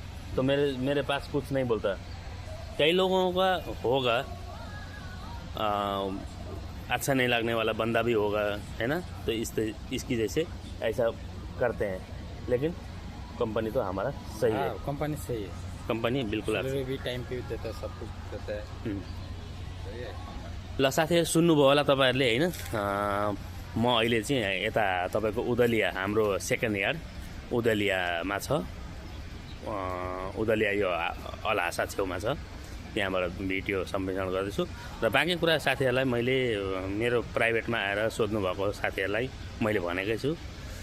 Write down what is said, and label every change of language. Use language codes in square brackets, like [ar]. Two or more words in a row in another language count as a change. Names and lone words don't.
[hi] तो मेरे पास कुछ नहीं बोलता। कई लोगों का होगा अच्छा नहीं लगने वाला बंदा भी होगा है ना, तो इसकी जैसे ऐसा करते हैं, लेकिन कंपनी तो हमारा सही है। कंपनी सही है, कंपनी बिल्कुल सैलरी भी टाइम पे देता है, सब कुछ देता है। सही है। [ne] ल साथीहरू सुन्नुभयो होला तपाईँहरूले होइन। म अहिले चाहिँ यता तपाईँको उदलिया, हाम्रो सेकेन्ड यार्ड उदलियामा छ। उदलिया यो अलहासा छेउमा छ, त्यहाँबाट भिडियो सम्प्रेषण गर्दैछु। र बाँकी कुरा साथीहरूलाई मैले मेरो प्राइभेटमा आएर सोध्नुभएको साथीहरूलाई मैले भनेकै छु।